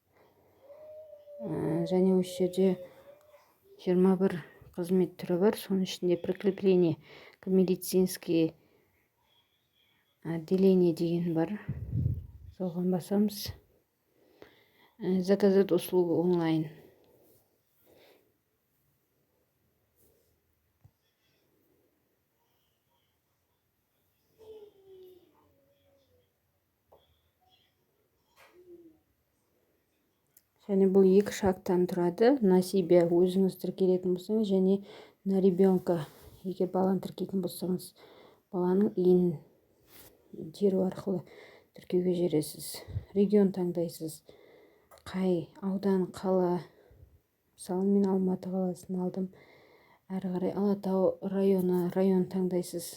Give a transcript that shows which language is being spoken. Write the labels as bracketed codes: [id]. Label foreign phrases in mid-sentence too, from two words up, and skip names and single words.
[kk] Және осы жерде 21 қызмет түрі бар. Соның ішінде [ru] прикрепление к медицинские отделение [kk] деген бар. Соған басамыз. [ru] Заказать услугу онлайн. [kk] Және бұл екі шагтан тұрады. [ru] На себя [kk] өзіңіз тіркелетін болсаңыз және [ru] на ребенка, [kk] егер баланы тіркейтін болсаңыз, баланың иін теру арқылы тіркеуге жібересіз. Регион таңдайсыз. Қай аудан, қала. Мысалы, мен Алматы қаласын алдым. Әрі қарай Алатау район таңдайсыз.